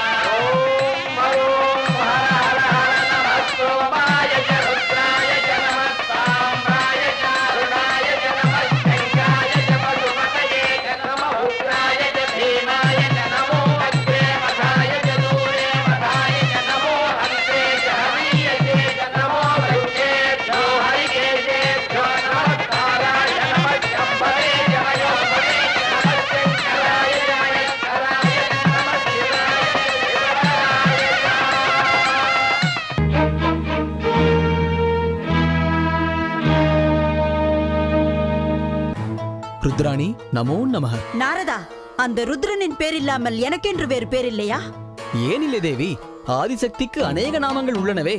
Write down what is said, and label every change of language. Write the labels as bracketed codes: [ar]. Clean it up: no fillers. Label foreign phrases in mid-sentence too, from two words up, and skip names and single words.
[sa] ॐ हरों हर हर हर नमः सोमाय च रुद्राय च नमः साम्राय च अरुणाय च नमः शङ्काय च पशुपतये च नमः उग्राय च भीमाय च नमो अग्रे मथाय च दूरे मथाय च नमो हन्त्रे च हरीयसे च नमो वृक्षेभ्यो हरिकेशेभ्यो नमस्काराय नमः शम्भवे च मयोभवे च नमः शङ्कराय च मयस्कराय च नमः शिवाय रुद्राणि नमो नमः. [ta] நாரதா, அந்த ருத்ரனின் பேர் இல்லாமல் எனக்கென்று வேறு பேர் இல்லையா? ஏனில்லை தேவி, ஆதிசக்திக்கு அநேக நாமங்கள் உள்ளனவே.